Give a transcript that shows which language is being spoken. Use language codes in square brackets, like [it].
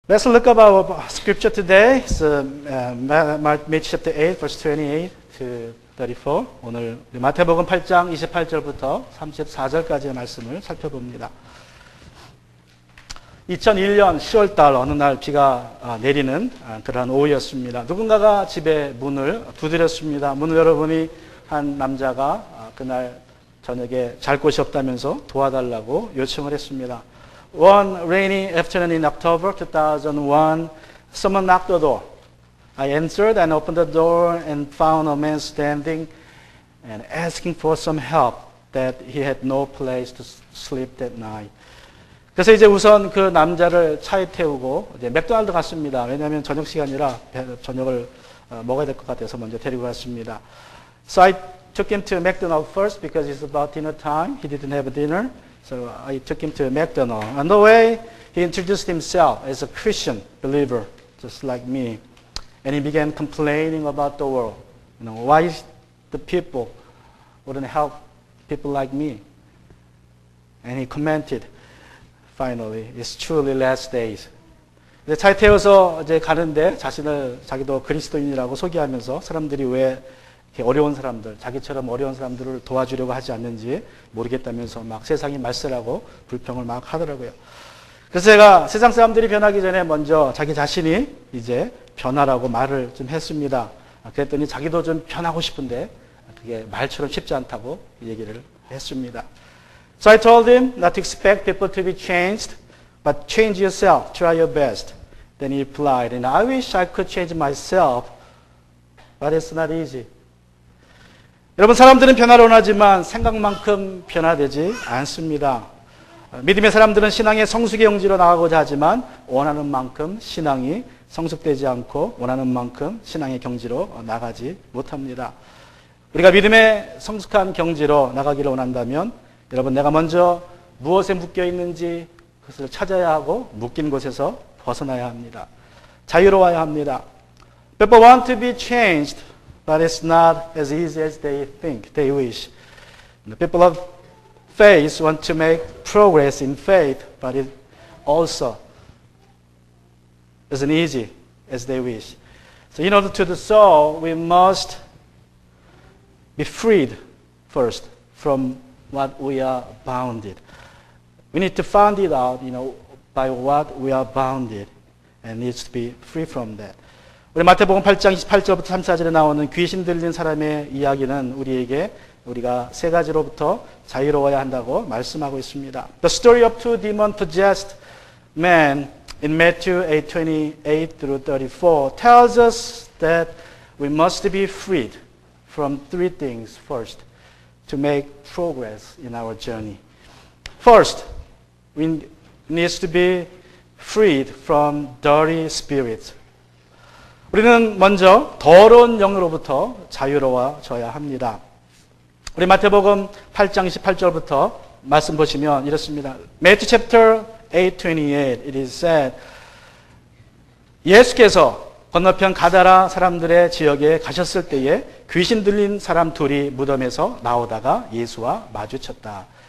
[en] Let's look at our scripture today. It's Matthew chapter 8, verse 28 to 34. [ko] 오늘 마태복음 8장 28절부터 34절까지의 말씀을 살펴봅니다. 2001년 10월달 어느 날 비가 내리는 그러한 오후였습니다. 누군가가 집에 문을 두드렸습니다. 문을 열어보니 한 남자가 그날 저녁에 잘 곳이 없다면서 도와달라고 요청을 했습니다. [en] One rainy afternoon in October 2001, someone knocked the door. I answered and opened the door and found a man standing and asking for some help that he had no place to sleep that night. [ko] 그래서 이제 우선 그 남자를 차에 태우고 이제 맥도날드 갔습니다. 왜냐하면 저녁 시간이라 저녁을 먹어야 될 것 같아서 먼저 데리고 갔습니다. [en] So I took him to McDonald's first because it's about dinner time. He didn't have a dinner. So I took him to McDonald's. On the way, he introduced himself as a Christian believer, just like me. And he began complaining about the world. You know, why the people wouldn't help people like me? And he commented, finally, it's truly last days. [ko] 이제 차에 태워서 이제 가는데 자기도 그리스도인이라고 소개하면서 사람들이 왜 이렇게 어려운 사람들, 자기처럼 어려운 사람들을 도와주려고 하지 않는지 모르겠다면서 막 세상이 말세라고 불평을 막 하더라고요. 그래서 제가 세상 사람들이 변하기 전에 먼저 자기 자신이 이제 변하라고 말을 좀 했습니다. 그랬더니 자기도 좀 변하고 싶은데 그게 말처럼 쉽지 않다고 얘기를 했습니다. [en] So I told him not to expect people to be changed, but change yourself, try your best. Then he replied, and I wish I could change myself, but it's not easy. [ko] 여러분, 사람들은 변화를 원하지만 생각만큼 변화되지 않습니다. 믿음의 사람들은 신앙의 성숙의 영지로 나가고자 하지만 원하는 만큼 신앙이 성숙되지 않고 원하는 만큼 신앙의 경지로 나가지 못합니다. 우리가 믿음의 성숙한 경지로 나가기를 원한다면 여러분, 내가 먼저 무엇에 묶여 있는지 그것을 찾아야 하고 묶인 곳에서 벗어나야 합니다. 자유로워야 합니다. [en] People want to be changed. But it's not as easy as they think, they wish. The people of faith want to make progress in faith, but it also isn't easy as they wish. So in order to do so, we must be freed first from what we are bounded. We need to find it out, by what we are bounded, and needs to be free from that. [ko] 우리 마태복음 8장 28절부터 34절에 나오는 귀신 들린 사람의 이야기는 우리가 세 가지로부터 자유로워야 한다고 말씀하고 있습니다. [en] The story of two demon-possessed men in Matthew 8:28 through 34 tells us that we must be freed from three things first to make progress in our journey. First, we need to be freed from dirty spirits. [ko] 우리는 먼저 더러운 영으로부터 자유로워져야 합니다. 우리 마태복음 8장 28절부터 말씀 보시면 이렇습니다. [en] Matthew chapter 8:28 it is said [ko] 예수께서 건너편 가다라 사람들의 지역에 가셨을 때에 귀신 들린 사람 둘이 무덤에서 나오다가 예수와 마주쳤다.